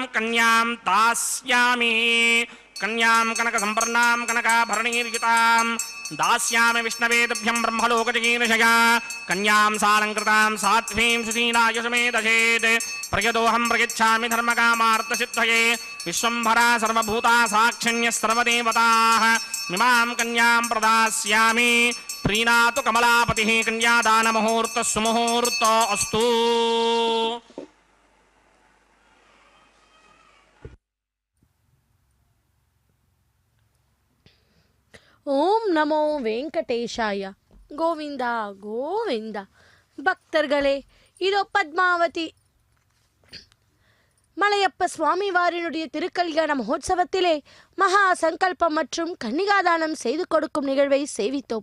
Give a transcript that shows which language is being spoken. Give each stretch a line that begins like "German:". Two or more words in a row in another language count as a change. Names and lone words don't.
Sanskrit: కన్యాం దాస్యామి కన్యాం కనక సంపర్ణాం కనకాభరణీర్యుతాం దాస్యామి విష్ణవేతుభ్యం బ్రహ్మలోకజగీర్షయా కన్యాం సాలంకృతాం సాత్వీం సుశీలాయ సమేతచేత్ ప్రయతోహం ప్రయచ్ఛామి ధర్మకామార్థసిద్ధయే విశ్వంభరా సర్వభూతా సాక్షిణ్యः సర్వదేవతాః మిమాం కన్యాం ప్రదాస్యామి ప్రీణాతు కమలాపతిః కన్యాదానముహూర్తः సుముహూర్తో అస్తు.
Tamil: ஓம் நமோ வெங்கடேஷாய. கோவிந்தா கோவிந்தா. பக்தர்களே, இதோ பத்மாவதி மலையப்ப சுவாமி வாரினுடைய திருக்கல்யாண மகோத்சவத்திலே மகா சங்கல்பம் மற்றும் கன்னிகாதானம் செய்து கொடுக்கும் நிகழ்வை சேவித்தோம்.